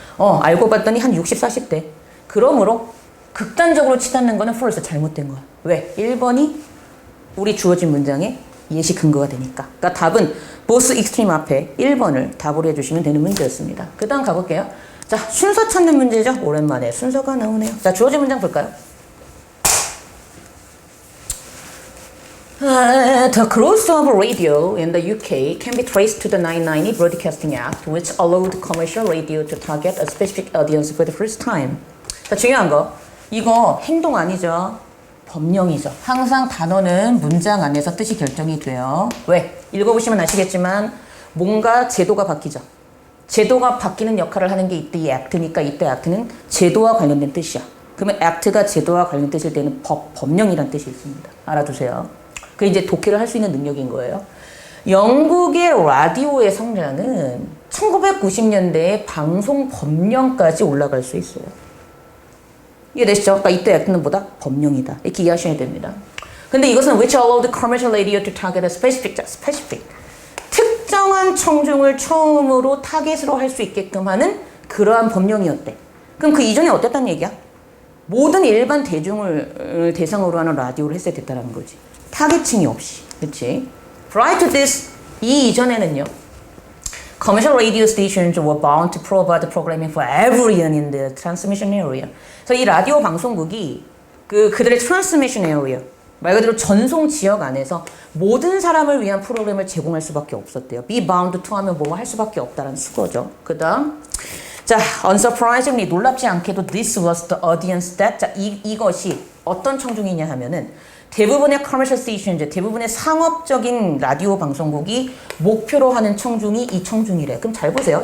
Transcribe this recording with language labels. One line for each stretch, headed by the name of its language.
Korean: 알고 봤더니 한 60, 40대. 그러므로 극단적으로 치닫는 거는 first 잘못된 거야. 왜? 1번이 우리 주어진 문장에 예시 근거가 되니까. 그러니까 답은
English: both extreme
Korean: 앞에 1번을 답으로 해주시면 되는 문제였습니다. 그 다음 가볼게요. 자, 순서 찾는 문제죠? 오랜만에 순서가 나오네요. 자, 주어진 문장 볼까요?
English: The growth of radio in the UK can be traced to the 990 Broadcasting Act, which allowed commercial radio to target a specific audience for the first time.
Korean: 자, 중요한 거. 이거 행동 아니죠? 법령이죠. 항상 단어는 문장 안에서 뜻이 결정이 돼요. 왜? 읽어보시면 아시겠지만 뭔가 제도가 바뀌죠. 제도가 바뀌는 역할을 하는 게 이때 이 액트니까 이때 액트는 제도와 관련된 뜻이야. 그러면 액트가 제도와 관련된 뜻일 때는 법령이란 뜻이 있습니다. 알아두세요. 그게 이제 독해를 할 수 있는 능력인 거예요. 영국의 라디오의 성장은 1990년대에 방송 법령까지 올라갈 수 있어요. 이해되시죠? 그러니까 이때 액트는 뭐다? 법령이다. 이렇게 이해하셔야 됩니다. 근데 이것은
English: which allowed commercial radio to target a specific
Korean: 특정한 청중을 처음으로 타겟으로 할 수 있게끔 하는 그러한 법령이었대. 그럼 그 이전에 어땠다는 얘기야? 모든 일반 대중을 대상으로 하는 라디오를 했어야 됐다는 거지. 타겟층이 없이. 그렇지?
English: Prior to this,
Korean: 이 이전에는요.
English: Commercial radio stations were bound to provide programming for everyone in the transmission area.
Korean: 그래서 이 라디오 방송국이 그들의 transmission area, 말 그대로 전송 지역 안에서 모든 사람을 위한 프로그램을 제공할 수밖에 없었대요.
English: Be bound to
Korean: 하면 뭐 할 수밖에 없다라는 수거죠. 그 다음, 자,
English: unsurprisingly
Korean: 놀랍지 않게도
English: this was the audience that,
Korean: 자, 이것이 어떤 청중이냐 하면은 대부분의
English: commercial stations,
Korean: 대부분의 상업적인 라디오 방송국이 목표로 하는 청중이 이 청중이래. 그럼 잘 보세요.